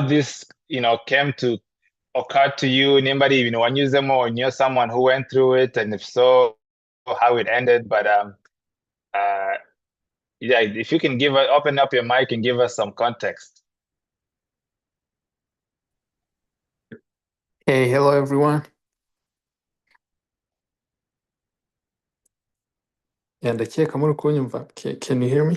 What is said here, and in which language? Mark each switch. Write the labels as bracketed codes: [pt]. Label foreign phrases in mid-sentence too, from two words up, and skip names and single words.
[en] this, you know, came to occur to you, [rw] nimba ari ibintu wanyuzemo, [en] or knew someone who went through it, and if so, how it ended. But yeah, if you can open up your mic and give us some context. Hey, hello everyone. And can you hear me?